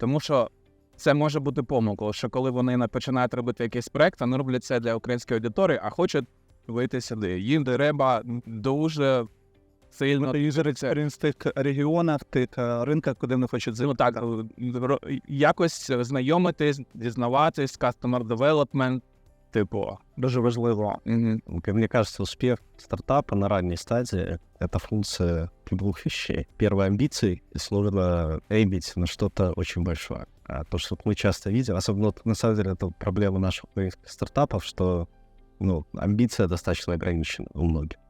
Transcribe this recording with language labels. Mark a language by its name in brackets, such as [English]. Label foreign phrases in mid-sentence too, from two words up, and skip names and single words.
[Ukrainian] Тому що це може бути помилкою, що коли вони починають робити якийсь проект, вони роблять це для української аудиторії, а хочуть вийти сюди. Їм треба дуже сильно юзериться в тих регіонах, тих ринках, куди вони хочуть зайти. Ну так, якось знайомитись, дізнаватись, [English] customer development, [Ukrainian] дуже важливо. [Russian] Мне кажется, успех стартапа на ранней стадии — это функция двух вещей. Первое — амбиций, и сложно эймить на что-то очень большое. А то, что мы часто видим, особенно на самом деле это проблема наших украинских стартапов, что амбиция достаточно ограничена у многих.